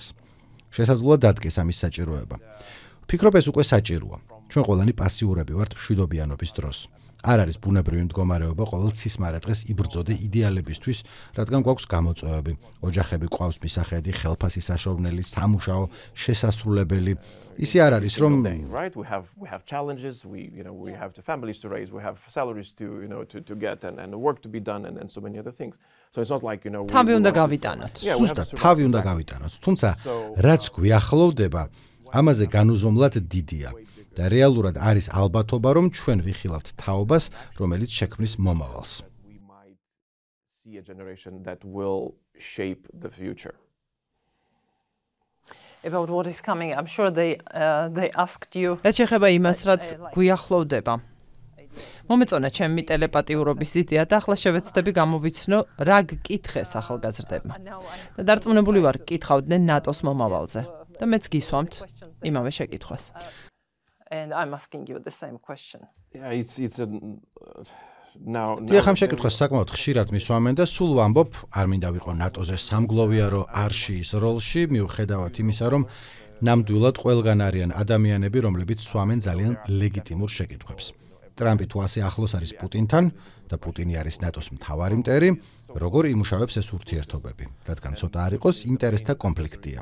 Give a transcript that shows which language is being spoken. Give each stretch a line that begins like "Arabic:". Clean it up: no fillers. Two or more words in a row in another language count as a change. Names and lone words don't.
Georgian: შესაძლოა დადგეს ამის საჭიროება. ვფიქრობ ეს უკვე საჭიროა. ჩვენ ყველანი პასიურები ვართ მშვიდობიანობის დროს. არ არის ბუნებრივი მდგომარეობა ყოველ ცისმარე დღეს იბრძოდე იდეალებისთვის, რადგან გვაქვს გამოწვევები, ოჯახები გვყავს მისახედი, ხელფასი საშოვნელი, სამუშაო, შესასრულებელი. ისე არ არის რომ
English: right we have challenges, we have the families to raise, we have salaries to to get and work to be done and so many other things. So it's not like
Georgian: თავი უნდა გავიტანოთ. სუსტად თავი უნდა გავიტანოთ. თუმცა რაც გვიახლოვდება, ამაზე განუზომლად დიდია. და რეალურად არის ალბათობა, რომ ჩვენ ვიხილავთ თაობას, რომელიც შექმნის მომავალს.
English: We might see a generation that will shape the future. About what is coming, I'm sure they asked you.
Georgian: რაც შეეხება იმას, რაც გვიახლოვდება. მომეწონა ჩემი ტელეპათიურობის იდეა და ახლა შევეცდები გამოვიცნო, რა გკითხეს ახალგაზრდებმა. და დარწმუნებული ვარ, გკითხავდნენ ნატოს მომავალზე. და მეც გისვამთ იმავე შეკითხვას.
English: And I'm asking you the same question. Yeah, it's a now
Georgian: დიახ, ამ შეკითხვას საკმაოდ ხშირად მისვამენ და სულ ვამბობ, არ მინდა ვიყო ნატოზე სამგლოვიარო არშიის როლში, მიუხედავად იმისა, რომ ნამდვილად ყველგან არიან ადამიანები, რომლებიც სვამენ ძალიან ლეგიტიმურ შეკითხვებს. ტრამპი თუ ასე ახლოს არის პუტინთან და პუტინი არის ნატოს მთავარი მტერი, როგორ იმუშავებს ეს ურთიერთობები, რადგან ცოტა არ იყოს ინტერესთა კონფლიქტია.